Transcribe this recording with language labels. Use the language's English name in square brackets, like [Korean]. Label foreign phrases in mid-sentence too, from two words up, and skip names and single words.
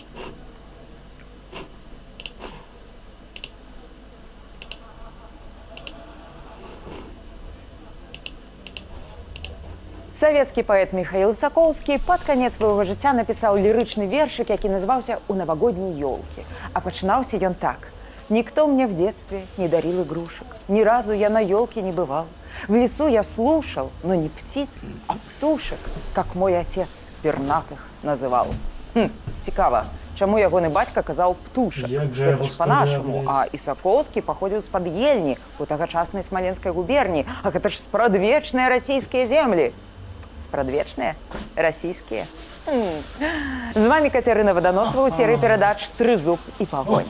[Belarusian] Савецкі паэт Михаил Сакоўскі пад канец свайго жыцця напісаў лірычны вершык, які называўся «У новогодней елке». А пачынаўся ён так. [Russian] «Никто мне в детстве не дарил игрушек, ни разу я на елке не бывал. В лесу я слушал, но не птиц, а птушек, как мой отец пернатых называл». [Belarusian] Цікава, чаму ягоны бацька казаў птушак? Гэта ж па-нашаму, а і Сакоўскі паходзіў з-пад Ельні у тагачаснай Смаленскай губерні, а гэта ж спрадвечныя расійскія землі. Спрадвечныя? Расійскія? З вами Кацярына Ваданосава ў серыі перадач «Трызуб і пагоня».